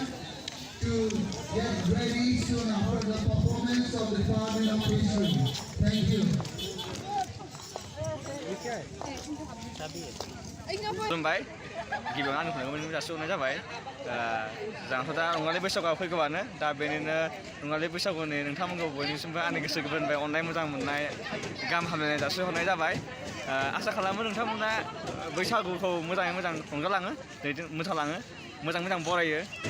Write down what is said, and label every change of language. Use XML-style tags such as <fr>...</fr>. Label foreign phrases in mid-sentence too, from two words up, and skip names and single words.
<en>to get ready soon after the performance of the Department of History. Thank you.</en> <brx>खुलुमबाय गिबियावनो आंनि खुलुमनायखौ जासिहरनाय जाबाय जोंहाथ' दा रंजालि बैसागुआ फैगौआनो दा बेनिनो रंजालि बैसागुनि नोंथांमोनखौ बयनिसिमबो आंनि गोसो गोरबोनिफ्राय अननाय मोजां मोननाय गाहाम हामलायनाय जासिहरनाय जाबाय आसा खालामो नोंथांमोना बैसागुखौ मोजाङै मोजां रंजालाङो मोसालाङो मोजां बरायो</brx>